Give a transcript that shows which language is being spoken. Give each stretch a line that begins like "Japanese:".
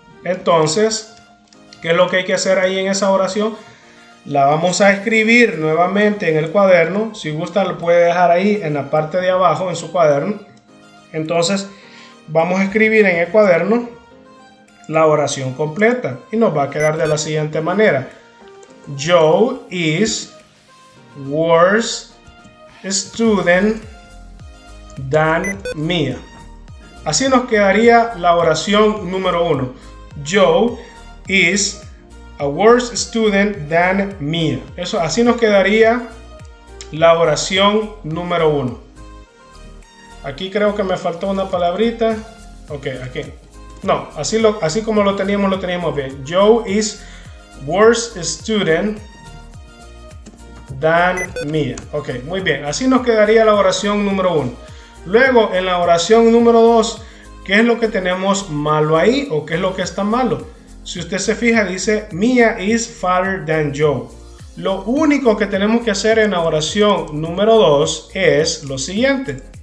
Spanish: Entonces, ¿qué es lo que hay que hacer ahí en esa oración? La vamos a escribir nuevamente en el cuaderno. Si gusta lo puede dejar ahí en la parte de abajo en su cuaderno. Entonces vamos a escribir en el cuaderno la oración completa. Y nos va a quedar de la siguiente manera.
English: Joe is worse student than Mia.
Spanish: Así nos quedaría la oración número 1.
English: Joe is a worse student than Mia.
Spanish: Eso, así nos quedaría la oración número 1. Aquí creo que me faltó una palabrita. Ok, aquí. No, así como lo teníamos bien.
English: Joe is worse student than Mia.
Spanish: Ok, muy bien. Así nos quedaría la oración número 1. Luego, en la oración número 2, ¿qué es lo que tenemos malo ahí? ¿O qué es lo que está malo? Si usted se fija, dice
English: Mia is fatter than Joe.
Spanish: Lo único que tenemos que hacer en la oración número 2 es lo siguiente.